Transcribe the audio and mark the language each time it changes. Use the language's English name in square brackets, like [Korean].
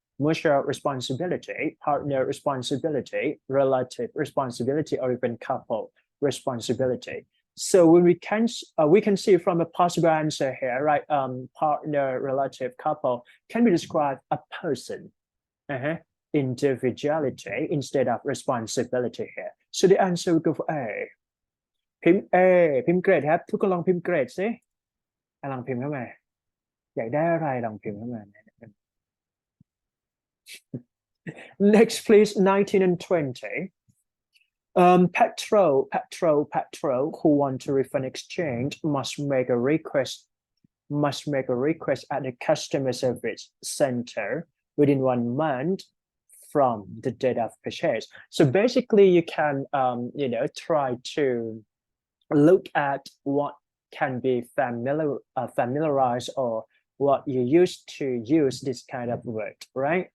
[English] Mutual responsibility, partner responsibility, relative responsibility, or even couple responsibility. So when we can see from a possible answer here, right? Partner, relative, couple can be described a person. Individuality instead of responsibility here. So the answer will go for A. [Thai] พิมพ์ A พิมพ์เกรดครับทุกคนลองพิมพ์เกรดสิลองพิมพ์เข้ามาอยากได้อะไรลองพิมพ์เข้ามา [English] Next, please, 19 and 20. Petrol who want to refund exchange must make a request at the customer service center within 1 month from the date of purchase. So basically you can try to look at what can be familiarized or what you used to use this kind of word, right?